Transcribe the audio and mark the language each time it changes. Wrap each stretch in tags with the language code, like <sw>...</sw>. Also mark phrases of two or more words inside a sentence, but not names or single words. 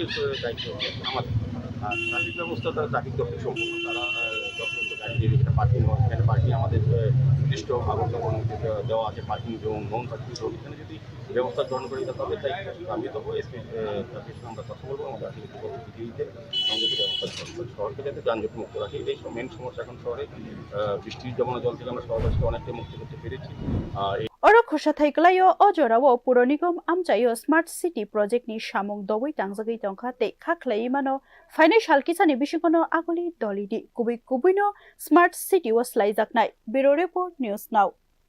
<bn>দায়িত্ব হচ্ছে আমাদের আর ট্রাফিক ব্যবস্থা তারা ট্রাফিক দপ্তর সম্পূর্ণ তারা যথাযথ গাড়ি দিয়ে এখানে পার্কিং এখানে পার্কিং আমাদের নির্দিষ্ট দেওয়া আছে</bn> <en>parking zone non parking zone</en> <bn>এখানে যদি ব্যবস্থা গ্রহণ করে তবে তাই আমি তবু এসপি ট্রাফিকের সঙ্গে আমরা কথা বলবো আমাদের আধিকারিক দিতে সংযত ব্যবস্থা গ্রহণ শহরকে যাতে যানজট মুক্ত রাখি এটাই মেন সমস্যা এখন শহরে বৃষ্টির জমানো জল থেকে আমরা শহরবাসীকে অনেকটাই মুক্তি করতে পেরেছি</bn> <trp>Oro khosha thaikalayo ojorawo Puro Nigom amchaio</trp> <en>Smart City Project</en> <trp>ni samung dowai tangjagai tongkha te khaklai mano financial kisani bishingono Agoli Dolini kubino Smart City was laijaknai</trp> <en>Bureau Report News Now</en>